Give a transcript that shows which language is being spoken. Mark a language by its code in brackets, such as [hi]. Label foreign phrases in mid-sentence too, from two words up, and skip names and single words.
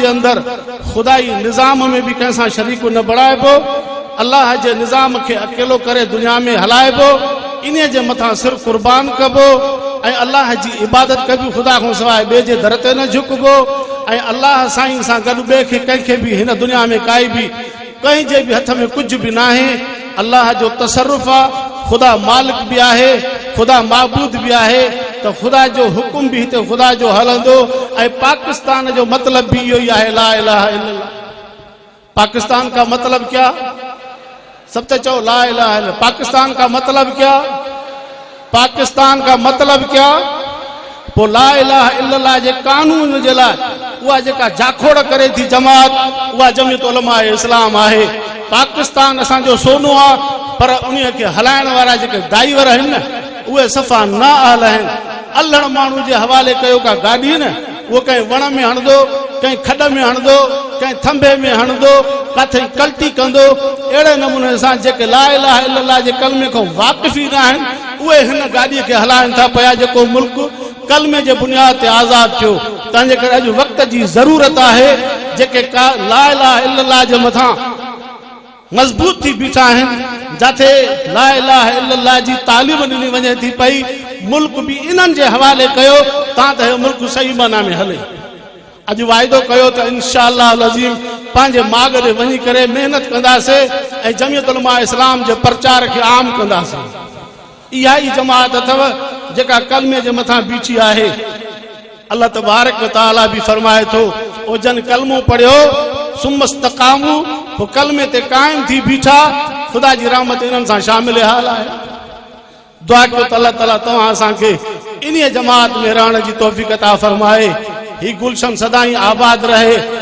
[sd] अंदरि खुदाई निज़ाम में भी कंहिंसां शरीक न बणाइबो, अल्लाह जे निज़ाम खे अकेलो करे दुनिया में हलाइबो, इन जे मथां सिर कुर्बान कबो ऐं अल्लाह जी इबादत कबी खुदा खां सवाइ ॿिए जे दर ते न झुकबो ऐं अल्लाह साईं सां गॾु ॿिए खे कंहिंखे भी हिन दुनिया में काई भी कंहिं जे भी हथ में कुझु भी नाहे। अल्लाह जो तसर्रुफ़ आहे, खुदा मालिक भी आहे, खुदा माबूद भी आहे, त खुदा जो हुकुम भी हिते खुदा जो हलंदो ऐं पाकिस्तान जो मतलब भी इहो ई आहे [ar] لا إله إلا الله. [ur] پاکستان کا مطلب کیا؟ سب تو چو [ar] لا إله إلا الله. [ur] پاکستان کا مطلب کیا؟ پاکستان کا مطلب کیا? [sd] पो [ar] لا إله إلا الله [sd] जे कानून जे लाइ उहा जेका जाखोड़ करे थी जमात उहा जमियत उलमा इस्लाम आहे। पाकिस्तान असांजो सोनो आहे पर उन खे हलाइण वारा जेके ड्राइवर आहिनि न उहे सफ़ा न अहल आहिनि। अल्हड़ माण्हू जे हवाले कयो का गाॾी न उहो कंहिं वण में हणंदो, कंहिं खॾ में हणंदो, कंहिं थंभे में हणंदो, किथे कल्टी कंदो। अहिड़े नमूने सां जेके [ar] لا إله إلا الله [sd] जे कलमे खां वाक़िफ़ ई न आहिनि उहे हिन गाॾीअ खे हलाइनि था पिया जेको मुल्क कलमे जे बुनियाद ते आज़ाद थियो। तंहिंजे करे अॼु वक़्त जी ज़रूरत आहे जेके [ar] لا إله إلا الله [sd] जे मथां मज़बूत थी बीठा आहिनि, जिथे [ar] لا إله إلا الله [sd] जी तालीम ॾिनी वञे थी पई मुल्क भी इन्हनि जे हवाले कयो ता त मुल्क सही माना में हले। अॼु वाइदो कयो त इंशाअल्लाह अज़ीम पंहिंजे माग ॾे वञी करे महिनत कंदासीं ऐं जमियत उलमा इस्लाम जे प्रचार खे आम कंदासीं। इहा ई जमात अथव जेका कलमे जे मथां बीठी आहे। [ar] الله تبارك وتعالى [sd] भी फरमाए थो ओ जन कलमो पढ़ियो सुमस्तकामू वो कलमे ते कायम थी बीठा खुदा जी रहमत इन्हनि सां शामिल हाल आहे। दुआ कयो त [ar] الله تعالى [sd] तव्हां असांखे इन जमात में रहण जी तौफ़ीक़ अता फरमाए। ही गुलशन सदाई आबाद रहे।